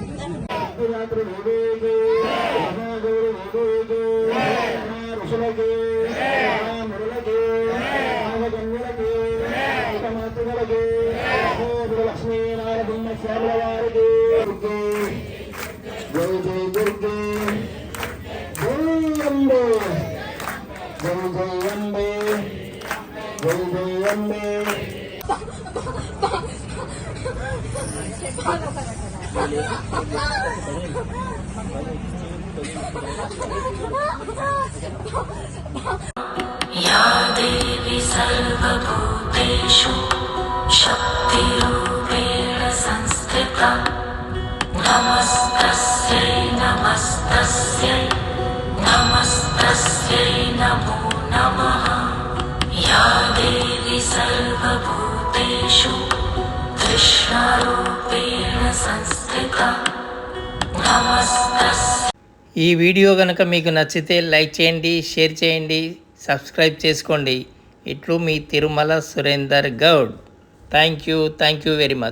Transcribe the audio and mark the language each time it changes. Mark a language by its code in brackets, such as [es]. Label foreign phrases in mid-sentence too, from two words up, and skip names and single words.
[te] లక్ష్మీనారాయణ శ్యామల వారికి [hi] जय जय दुर्गे जय अंबे जय जय अंबे जय जय अंबे. [sa] या देवी सर्वभूतेषु शक्तिरूपेण संस्थिता नमस्तस्यै नमस्तस्यै नमस्तस्यै नमो नमः. या देवी सर्वभूतेषु कृष्णरूपेण संस्थिता नमस्तस्यै. [te] ఈ వీడియో కనుక మీకు నచ్చితే లైక్ చేయండి, షేర్ చేయండి, సబ్స్క్రైబ్ చేసుకోండి. ఇట్లు మీ తిరుమల సురేందర్ గౌడ్. [en] thank you very much.